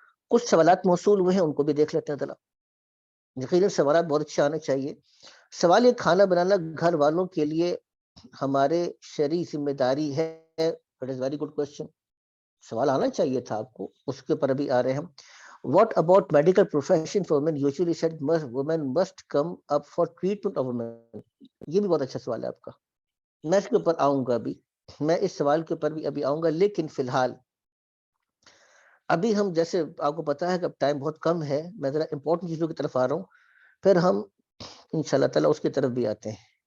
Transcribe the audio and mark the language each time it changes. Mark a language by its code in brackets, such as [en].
[ur] کچھ سوالات موصول ہوئے ہیں, ان کو بھی دیکھ لیتے ہیں ذرا. یقیناً سوالات بہت اچھے آنے چاہیے. سوال یہ, کھانا بنانا گھر والوں کے لیے ہمارے شرعی ذمہ داری ہے؟ [en] It is very good question. [ur] سوال آنا چاہیے تھا آپ کو, اس کے اوپر ابھی آ رہے ہیں. [en] What about medical profession for women? Usually said women must come up for treatment of women. [ur] یہ بھی بہت اچھا سوال ہے آپ کا, میں اس کے اوپر آؤں گا ابھی, میں اس سوال کے اوپر بھی ابھی آؤں گا. لیکن فی الحال ابھی ہم, جیسے آپ کو پتا ہے کہ اب ٹائم بہت کم ہے, میں ذرا امپورٹنٹ چیزوں کی طرف آ رہا ہوں, پھر ہم انشاءاللہ تعالیٰ اس کی طرف بھی آتے ہیں.